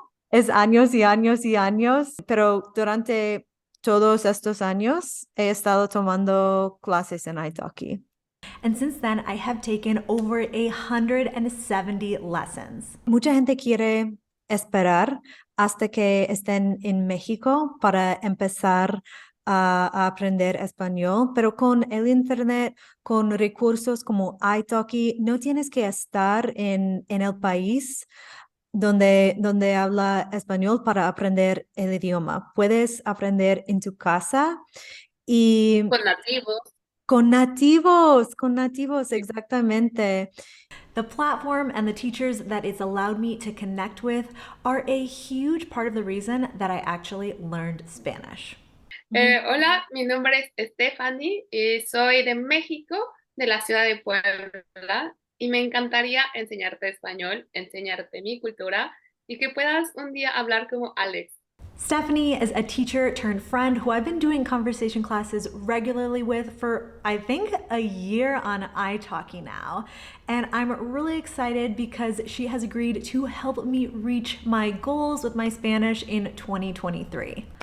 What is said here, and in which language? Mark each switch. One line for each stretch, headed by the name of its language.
Spanish: Es años y años y años, pero durante todos estos años he estado tomando clases en italki.
English: And since then, I have taken over 170 lessons.
Spanish: Mucha gente quiere esperar hasta que estén en México para empezar a aprender español, pero con el internet, con recursos como italki, no tienes que estar en el país donde habla español para aprender el idioma. Puedes aprender en tu casa y Con nativos. Con nativos, exactamente.
English: The platform and the teachers that it's allowed me to connect with are a huge part of the reason that I actually learned Spanish.
Spanish: Hola, mi nombre es Stephanie y soy de México, de la ciudad de Puebla, y me encantaría enseñarte español, enseñarte mi cultura y que puedas un día hablar como Alex.
English: Stephanie is a teacher turned friend who I've been doing conversation classes regularly with for, I think, a year on italki now. And I'm really excited because she has agreed to help me reach my goals with my Spanish in 2023.